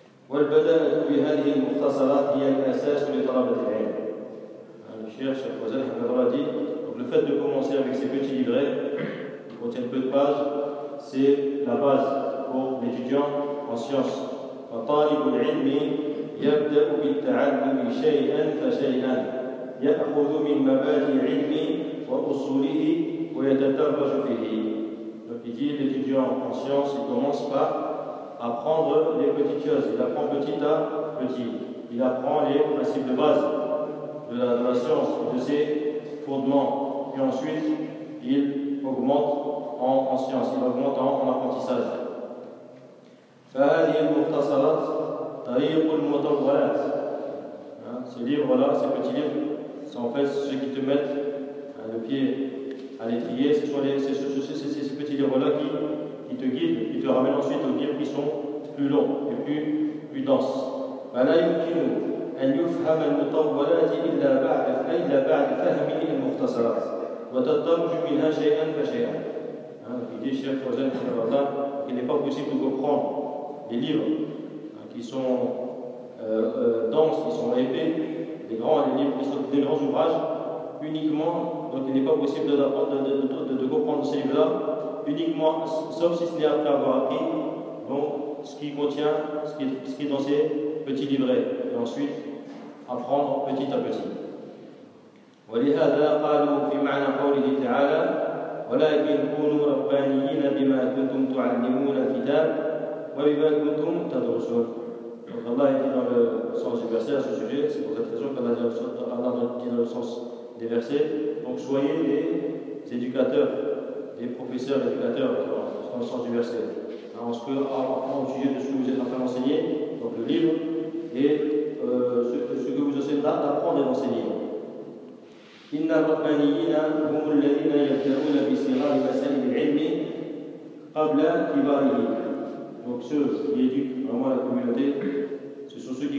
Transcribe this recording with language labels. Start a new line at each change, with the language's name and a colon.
Arabic: وَالْبَدَاءَةُ بِهَذِهِ الْمُخْتَصَرَاتِ هِيَ الْأَسَاسُ لِطَلَبَةِ الْعِلْمِ.
French: Donc le fait de commencer avec ces petits livrets qui contiennent peu de pages, c'est la base pour l'étudiant en science.
Arabic: فطالب العلم يبدأ بالتعلم شيئا فشيئا يأخذ من مبادئ العلم وأصوله ويتدرج فيه.
French: Donc il dit, l'étudiant en science, il commence par apprendre les petites choses, il apprend petit à petit, il apprend les principes de base de la science, de ses fondements, et ensuite il augmente en science, il augmente en apprentissage.
Arabic: فَهَذِيَ الْمُخْتَصَرَاتِ طَرِيقُ الْمُطَوَّلَاتِ.
French: Ce livre-là, ces petits livres, c'est en fait ceux qui te mettent le pied à l'étrier, c'est ces petits livres-là qui te guident, qui te ramènent ensuite aux livres qui sont plus longs et plus denses.
Arabic: فَلَا يُمْكِنُ أن يفهم المطولات إلا بعد فهم المختصرات وتدرج منها شيئا فشيئا.
French: Dit Cheikh Fawzan Khalifatan qu'il n'est pas possible de comprendre les livres qui sont denses, qui sont épais, des grands ouvrages uniquement. Donc il n'est pas possible de comprendre ces livres-là uniquement, sauf si ce n'est après avoir appris ce qui est dans ces petits livrets, et ensuite apprendre petit à petit.
Arabic: ولهذا قالوا في معنى قوله تعالى ولكن كونوا ربانيين بما كنتم تعلمون الكتاب وبما كنتم تدرسون.
French: Donc Allah dit dans le sens du verset à ce sujet, c'est pour cette raison qu'Allah dit dans le sens des versets: donc soyez des éducateurs, des professeurs éducateurs, dans le sens du verset. Alors, au sujet de ce que vous êtes en train d'enseigner, donc le livre, et ce que vous essayez d'apprendre et d'enseigner.
Arabic: إن الربانيين هم الذين يبدأون بصغار مسائل العلم قبل كباره.
French: Donc ceux qui éduquent vraiment la communauté, ce sont